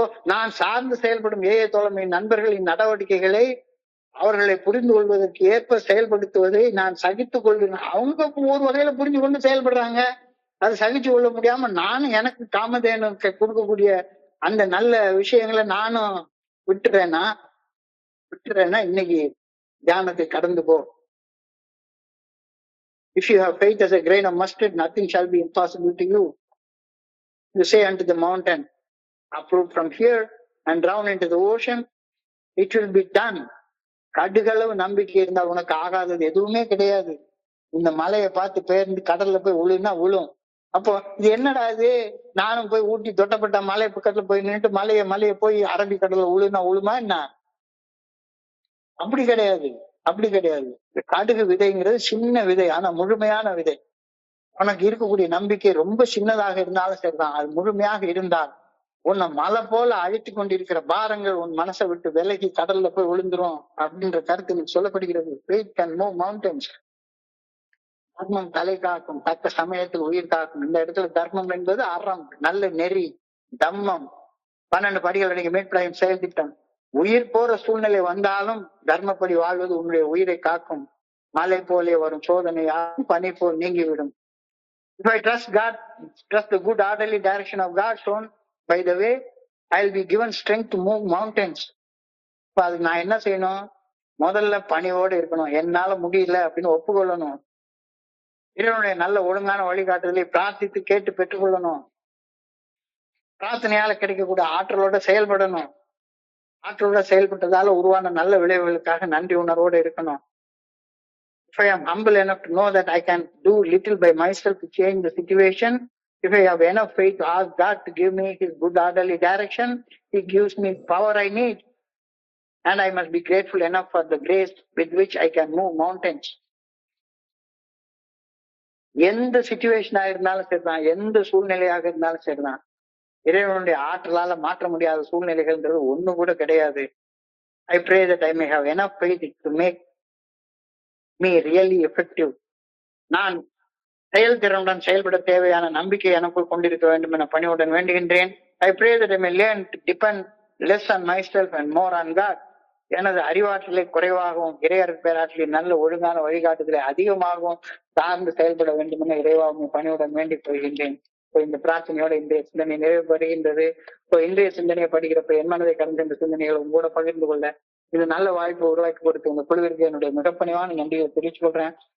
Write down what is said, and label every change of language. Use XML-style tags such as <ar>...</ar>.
<ta>நான் சார்ந்து செயல்படும் தோழமையின் நண்பர்களின் நடவடிக்கைகளை அவர்களை புரிந்து கொள்வதற்கு ஏற்ப செயல்படுத்துவதை நான் சகித்துக் கொள்கிறேன். அவங்க ஒரு வகையில புரிஞ்சு கொண்டு செயல்படுறாங்க, அதை சகிச்சு கொள்ள முடியாம நானும் எனக்கு காமதேனு கொடுக்கக்கூடிய அந்த நல்ல விஷயங்களை நானும் விட்டுறேன்னா இன்னைக்கு தியானத்தை கடந்து போ.</ta> <en>If you have faith as a grain of mustard, nothing shall be impossible to you. You say unto the mountain, uproot from here and drown into the ocean, it will be done.</en> <ta>கடுகளவு நம்பிக்கை இருந்தா உனக்கு ஆகாதது எதுவுமே கிடையாது. இந்த மலையை பார்த்து பெயர்ந்து கடல்ல போய் விழுனா விழும். அப்போ இது என்னடா இது, நானும் போய் ஊட்டி தொட்டப்பட்ட மலை பக்கத்துல போய் நின்றுட்டு மலைய போய் அரபி கடல்ல விழுனா விழுமா என்ன? அப்படி கிடையாது. கடுகு விதைங்கிறது சின்ன விதை, ஆனா முழுமையான விதை. உனக்கு இருக்கக்கூடிய நம்பிக்கை ரொம்ப சின்னதாக இருந்தாலும் சரிதான், அது முழுமையாக இருந்தால் உன்னை மலை போல அழித்து கொண்டிருக்கிற பாரங்கள் உன் மனசை விட்டு விலகி கடல்ல போய் விழுந்துரும் அப்படின்ற கருத்து எனக்கு சொல்லப்படுகிறது.</ta> <en>Faith can move mountains.</en> <ta>தர்மம் தலை காக்கும், தக்க சமயத்தில் உயிர் காக்கும். இந்த இடத்துல தர்மம் என்பது அறம், நல்ல நெறி, தம்மம், 12 படிகள் அடங்கிய மீட்படையும் செயல் திட்டம். உயிர் போற சூழ்நிலை வந்தாலும் தர்மப்படி வாழ்வது உன்னுடைய உயிரை காக்கும். மலை போலே வரும் சோதனையாகும் பனி போல் நீங்கிவிடும்.</ta> <en>If I trust God, trust the good orderly direction of God shown by the way, I'll be given strength to move mountains.</en> <ta>இப்ப அதுக்கு நான் என்ன செய்யணும்? முதல்ல பணிவோடு இருக்கணும். என்னால முடியல அப்படின்னு ஒப்புக்கொள்ளணும். இறைவனுடைய நல்ல ஒழுங்கான வழிகாட்டுதலை பிரார்த்தித்து கேட்டு பெற்றுக்கொள்ளணும். பிரார்த்தனையால கிடைக்கக்கூடிய ஆற்றலோட செயல்படணும். ஆற்றலோட செயல்பட்டதால உருவான நல்ல விளைவுகளுக்காக நன்றி உணர்வோடு இருக்கணும்.</ta> <en>If I am humble enough to know that I can do little by myself to change the situation, if I have enough faith to ask God to give me His good orderly direction, He gives me power I need. And I must be grateful enough for the grace with which I can move mountains.</en> <ta>எந்த சிச்சுவேஷனா இருந்தாலும் சரிதான், எந்த சூழ்நிலையாக இருந்தாலும் சரிதான், இறைவனுடைய ஆற்றலால மாற்ற முடியாத சூழ்நிலைகள்ன்றது ஒண்ணு கூட கிடையாது.</ta> <en>I pray that I may have enough faith to make me really effective.</en> <ta>நான் செயல்திறனுடன் செயல்பட தேவையான நம்பிக்கை எனக்குள் கொண்டிருக்க வேண்டும் என பணிவுடன் வேண்டுகின்றேன்.</ta> <en>I pray that I may learn to depend less on myself and more on God.</en> <ta>எனது அறிவாற்றலை குறைவாகவும் இறையர் பேராற்றலின் நல்ல ஒழுங்கான வழிகாட்டுதலை அதிகமாகவும் சார்ந்து செயல்பட வேண்டும் என இறைவாகும் பணியுடன் வேண்டிக் கொள்கின்றேன். இந்த பிரார்த்தனையோட இன்றைய சிந்தனை நிறைவு பெறுகின்றது. இன்றைய சிந்தனையை படிக்கிறப்ப என் மனதை கடந்த இந்த சிந்தனைகளை கூட பகிர்ந்து கொள்ள இது நல்ல வாய்ப்பை உருவாக்கி கொடுத்து உங்க குழுவிற்கு என்னுடைய மிக பணிவான நன்றிகளை தெரிவித்துக் கொள்றேன்.</ta>